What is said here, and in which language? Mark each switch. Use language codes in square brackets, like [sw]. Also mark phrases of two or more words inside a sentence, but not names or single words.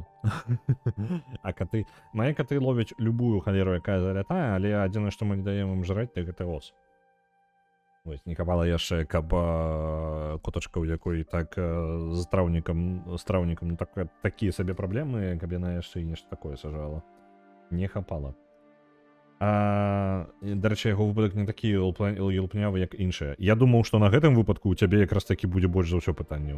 [ru] А коты... Мои коты ловят любую холеру, [uk] яка залетає, але єдине, що ми не даємо їм жрати, так це ос. [be] Ось, не копала яшчэ, каб котачка, у якой так з траўнікам такія сабе праблемы, каб яна яшчэ і нешта такое сажала. Не хапала. Дарэчы, яго выпадак не такі елпнявы, як іншыя. Я думаў, што на гэтым выпадку у цябе якраз такі будзе больш за ўсё пытанняў.